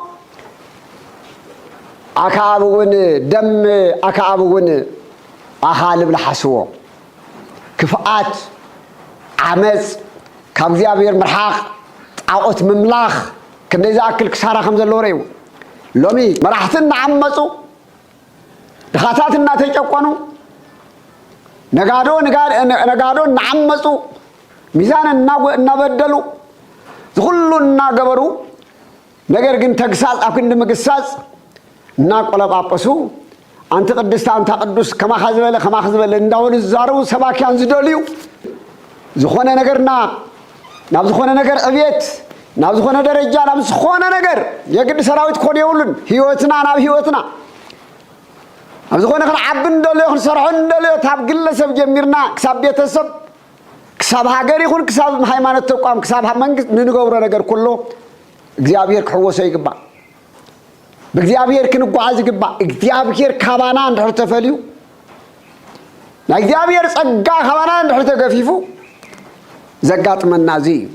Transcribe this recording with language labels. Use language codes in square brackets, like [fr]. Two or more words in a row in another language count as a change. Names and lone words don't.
[ti] አካብውን ደም አካብውን አኻልብ ለሓስዎ ክፍአት ዓመፅ ካብ እግዚአብሔር ምርሓቕ ጣዖት ምምላኽ ክንደይ ዝኣክል ክሳራ ከም ዘለዎ ርአዩ ሎሚ መራሕትን እናዓመፁ ድኻታት እናተጨቆኑ ነጋዶ እናዓመፁ ሚዛን እናበደሉ ዝኩሉ እናገበሩ ነገር ግን ተግሳጽ ኣብ ክንዲ ምግሳጽ እናቆለጳጳሱ [am] አንተ ቅድስት አንተ ቅዱስ [ti] ከማኻ ዝበለ እንዳወሉ ዝዛረቡ ሰባኪያን ዝደልዩ ዝኾነ ነገርና ናብ ዝኾነ ነገር ዕብየት ናብ ዝኾነ ደረጃ ናብ ዝኾነ ነገር የግድ ሰራዊት ኮን የውሉን ህይወትና ናብ ህይወትና ኣብ ዝኾነ ክንዓቢ እንደልዮ ክንሰርሖ እንደልዮ ታብ ግለሰብ ጀሚርና ክሳብ ቤተሰብ ክሳብ ሃገር ይኹን ክሳብ ሃይማኖት ተቋም ክሳብ መንግስት ንንገብሮ ነገር ኩሉ እግዚአብሔር ክሕወሶ ይግባእ በእግዚአብሔር ክንጓዓዝ ይግባእ እግዚአብሔር ካባና እንድሕር ተፈልዩ ናይ እግዚአብሔር ጸጋ ካባና እንድሕር ተገፊፉ ዘጋጥመና እዚ